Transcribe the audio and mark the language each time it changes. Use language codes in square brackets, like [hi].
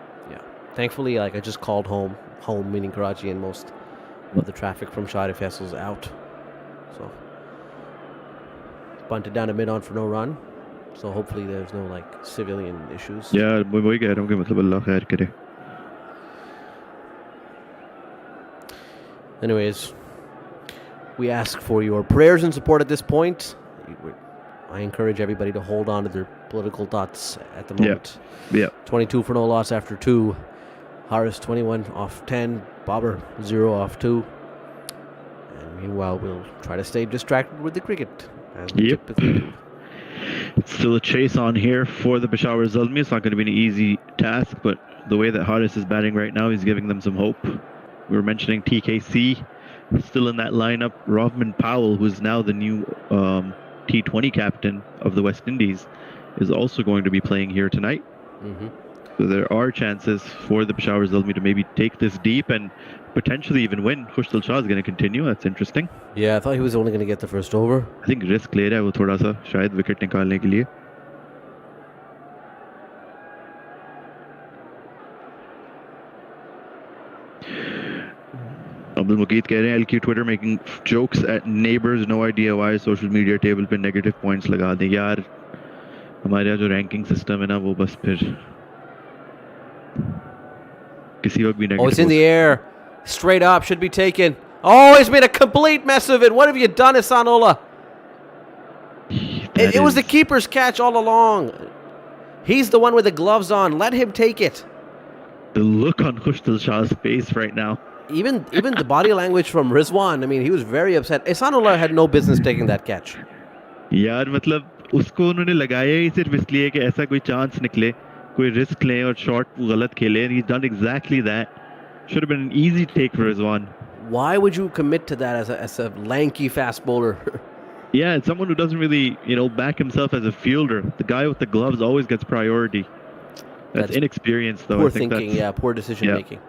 [en] Yeah. Thankfully, I just called home meaning Karachi, and most of the traffic from Shah Faisal's out. So bunted down to mid-on for no run. So hopefully there's no civilian issues. [hi] Yeah, वही कह रहा हूँ कि मतलब अल्लाह खैर करे. [en] Anyways, we ask for your prayers and support at this point. I encourage everybody to hold on to their political thoughts at the moment. Yeah. 22 for no loss after 2. Haris 21 off 10. Babar 0 off 2. And meanwhile, we'll try to stay distracted with the cricket. As we typically do. It's still a chase on here for the Peshawar Zalmi. It's not going to be an easy task, but the way that Haris is batting right now, he's giving them some hope. We were mentioning TKC still in that lineup. Rovman Powell, who's now the new T20 captain of the West Indies, is also going to be playing here tonight. Mm-hmm. So there are chances for the Peshawar Zalmi to maybe take this deep and potentially even win. Khushal Shah is going to continue. That's interesting. Yeah, I thought he was only going to get the first over. I think [hi] risk ले रहा है वो थोड़ा सा शायद wicket निकालने के लिए. [en] Abdul Muqeed [hi] कह रहे हैं [en] LQ Twitter making jokes at neighbors. No idea why social media table पे negative points [hi] लगा दें. यार हमारे यहाँ जो ranking system है ना वो बस फिर किसी वक्त भी [en] Oh, it's negative in [hi] हो [en] the air. Straight up, should be taken. Oh, he's made a complete mess of it. What have you done, Ihsanola? That It was the is- keeper's catch all along. He's the one with the gloves on. Let him take it. The look on Khushtal Shah's face right now. Even the body language from Rizwan, I mean, he was very upset. Ihsanola had no business taking that catch. [hi] यार मतलब उसको उन्होंने लगाया ही सिर्फ इसलिए कि ऐसा कोई चांस निकले, कोई रिस्क लें और शॉट गलत खेले. [en] And he's done exactly that. Should have been an easy take for Rizwan. Why would you commit to that as a lanky fast bowler? Yeah, it's someone who doesn't really, back himself as a fielder. The guy with the gloves always gets priority. That's inexperience, though. Poor I think thinking, yeah, poor decision making.